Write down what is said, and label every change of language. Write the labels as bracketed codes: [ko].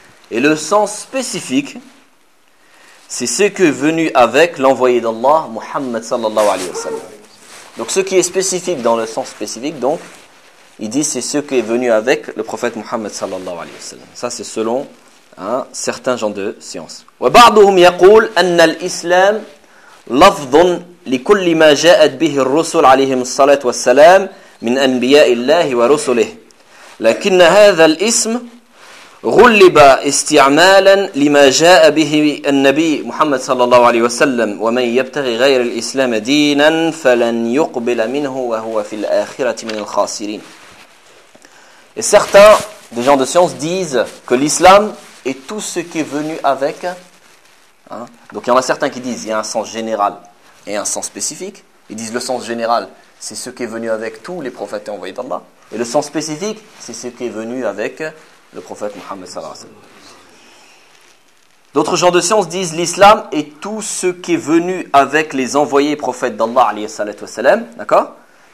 [fr] Et le sens spécifique, c'est ce que est venu avec l'envoyé d'Allah, Muhammad sallallahu alayhi wa sallam. Donc, ce qui est spécifique dans le sens spécifique, donc, il dit c'est ce qui est venu avec le prophète Muhammad sallallahu alayhi wa sallam. Ça, c'est selon hein, certains gens de science. [ar] وَبَعْضُهُمْ يَقُولُ أَنَّ الْإِسْلَامُ لَفْظٌ لِكُلِّ مَا جَاءَتْ بِهِ الرُّسُلُ عَلَيْهِمُ الصَّلَاةُ وَالسَّلَامُ مِنْ أَنْبِيَاءِ اللَّهِ وَرُسُلِهِ لَكِنَّ هَذَا الْإِسْمُ غُلِّبَ اسْتِعْمَالًا لِمَا جَاءَ بِهِ النَّبِيُّ مُحَمَّدٌ صَلَّى اللَّهُ عَلَيْهِ وَسَلَّمَ وَمَن يَبْتَغِ غَيْرَ الْإِسْلَامِ دِينًا فَلَن يُقْبَلَ مِنْهُ وَهُوَ فِي الْآخِرَةِ مِنَ الْخَاسِرِينَ. [fr] Et certains des gens de science disent que l'islam est tout ce qui est venu avec hein. Donc il y en a certains qui disent il y a un sens général et un sens spécifique. Ils disent le sens général, c'est ce qui est venu avec tous les prophètes et envoyés d'Allah, et le sens spécifique, c'est ce qui est venu avec le prophète Mohammed sallallahu alayhi wa sallam. D'autres gens de science disent l'islam est tout ce qui est venu avec les envoyés prophètes d'Allah alayhi sallallahu alayhi wa sallam. D'accord ?